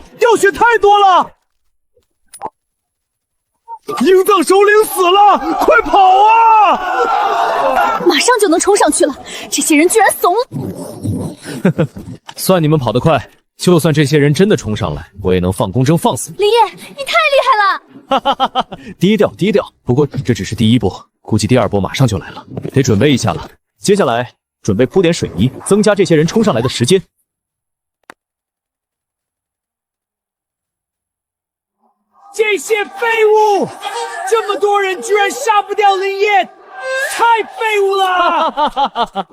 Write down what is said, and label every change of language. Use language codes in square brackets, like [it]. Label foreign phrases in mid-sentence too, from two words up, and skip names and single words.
[zh] 藥血太多了！營藏首領死了，快跑啊！馬上就能衝上去了，這些人居然慫了！算你們跑得快，就算這些人真的衝上來，我也能放風箏放死你。林烨，你太厲害了！哈哈哈哈，低調低調。不過這只是第1波，估計第2波馬上就來了，得準備一下了。接下來準備鋪點水泥，增加這些人衝上來的時間。這些廢物，這麼多人居然殺不掉林烨，太廢物了！